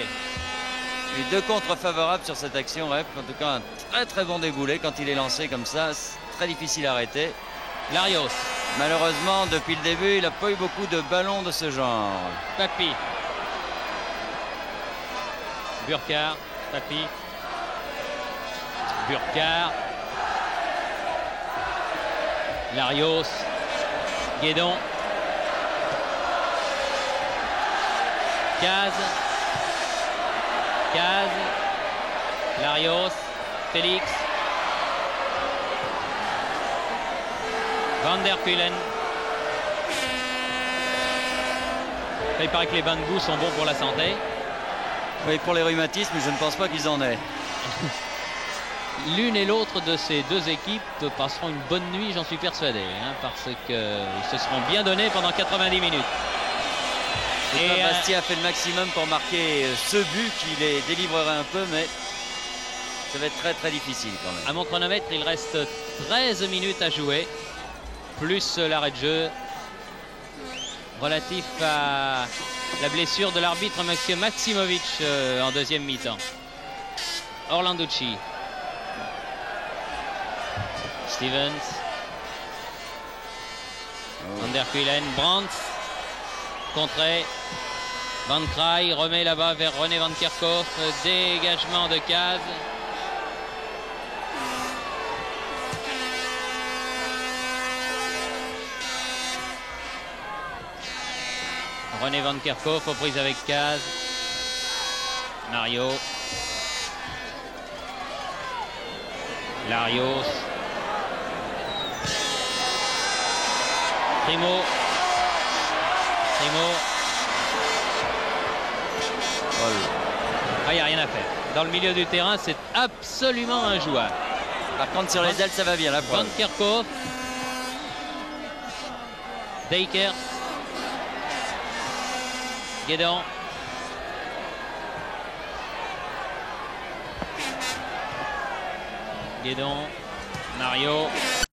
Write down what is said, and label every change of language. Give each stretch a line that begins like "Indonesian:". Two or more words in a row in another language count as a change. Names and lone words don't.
French: Et deux contre favorables sur cette action, Rep. En tout cas, un très très bon déboulé quand il est lancé comme ça. C'est très difficile à arrêter. Larios. Malheureusement, depuis le début, il n'a pas eu beaucoup de ballons de ce genre. Papy. Burkhardt. Papy. Burkhardt. Larios. Guédon. Caz. Larios. Félix. Van der Kulen. Il paraît que les bains de boue sont bons pour la santé. Oui, pour les rhumatismes, je ne pense pas qu'ils en aient. L'une et l'autre de ces deux équipes passeront une bonne nuit, j'en suis persuadé, hein, parce qu'ils se seront bien donnés pendant 90 minutes. Et Bastia a fait le maximum pour marquer ce but qui les délivrerait un peu, mais ça va être très très difficile quand même. À mon chronomètre, il reste 13 minutes à jouer, plus l'arrêt de jeu relatif à la blessure de l'arbitre M. Maximovic en deuxième mi-temps. Orlanducci. Stevens. Van der Kulen. Brandt. Contré. Van Kraai remet là-bas vers René Van Kerkhove. Dégagement de Caz. René Van Kerkhove aux prises avec Caz. Mario. Larios. Primo. Il n'y a rien à faire. Dans le milieu du terrain, c'est absolument injouable. Par contre, sur les ailes, ça va bien, la preuve. Van Kerkhove. Dekers. Guédon. Guédon, Mario,